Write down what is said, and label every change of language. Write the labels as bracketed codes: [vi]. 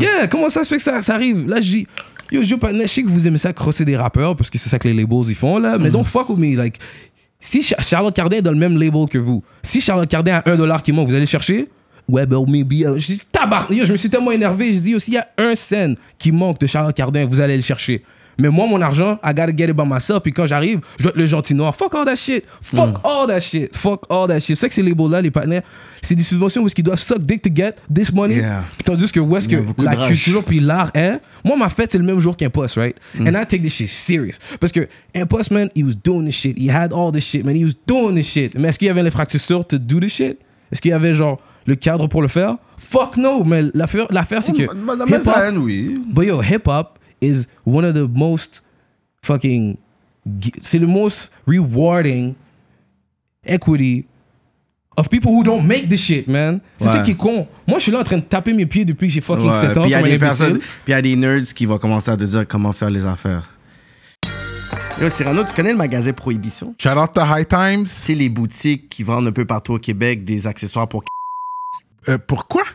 [fr] Yeah, comment ça se fait que ça arrive? Là, je dis, yo, je partenaire, je sais que vous aimez ça crosser des rappeurs, parce que c'est ça que les labels ils font, là, mais [en] don't fuck with me. [fr] Like, si Charlotte Cardin est dans le même label que vous, si Charlotte Cardin a $1 qui manque, vous allez chercher? Ouais, ben, maybe. Je dis, tabarnak, yo, je me suis tellement énervé, je dis, aussi, il y a 1 cent qui manque de Charlotte Cardin, vous allez le chercher. Mais moi, mon argent, [en] I gotta get it by myself. [fr] Puis quand j'arrive, je dois être le gentil noir. [en] Fuck all that shit. [fr] Fuck all that shit. [en] Fuck all that shit. [fr] C'est ça que ces labels-là, les partenaires, c'est des subventions où ils doivent [en] suck dick to get this money. Yeah. [fr] Puis tandis que où est-ce que la culture puis l'art est. Moi, ma fête, c'est le même jour qu'Impost, right? [en] And I take this shit serious. [fr] Parce que [en] Impost, man, he was doing this shit. He had all this shit, man. He was doing this shit. [fr] Mais est-ce qu'il y avait l'infrastructure [en] to do this shit? [fr] Est-ce qu'il y avait, genre, le cadre pour le faire? [en] Fuck no. [fr] Mais l'affaire c'est que... Hip-hop, oui. [en] But yo, hip-hop is one of the most... fucking, [fr] c'est le [en] most rewarding equity of people who don't make this shit, man. [fr] C'est ça qui est con. Moi, je suis là en train de taper mes pieds depuis que j'ai fucking 7 ans. Puis il y a des personnes, puis il y a des nerds qui vont commencer à te dire comment faire les affaires. Yo, Cyrano, tu connais le magasin Prohibition? [en] Shout out to High Times. [fr] C'est les boutiques qui vendent un peu partout au Québec des accessoires pour... Pourquoi?